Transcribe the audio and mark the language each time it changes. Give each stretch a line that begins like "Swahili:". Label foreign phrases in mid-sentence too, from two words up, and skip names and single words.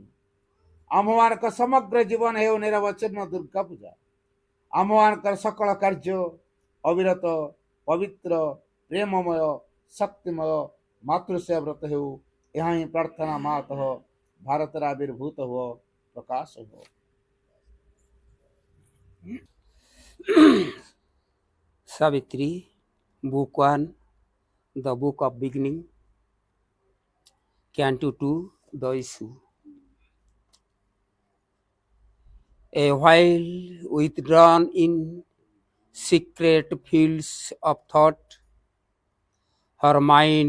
Odia: ଆମ୍ଭମାନଙ୍କ ସମଗ୍ର ଜୀବନ ହେଉ ନିରବଚ୍ଛିନ୍ନ ଦୁର୍ଗା ପୂଜା। ଆମ୍ଭମାନଙ୍କର ସକଳ କାର୍ଯ୍ୟ ଅବିରତ ପବିତ୍ର ପ୍ରେମମୟ ଶକ୍ତିମୟ ମାତୃସେବା ବ୍ରତ ହେଉ ଏହା ହିଁ ପ୍ରାର୍ଥନା ମାତଃ ଭାରତର ଆବିର୍ଭୂତ ହୁଅ
Hindi: प्रकाश हो।
English: Savitri, Book 1, The Book of Beginning, Canto 2, The Issue. A while withdrawn in secret fields of thought, her mind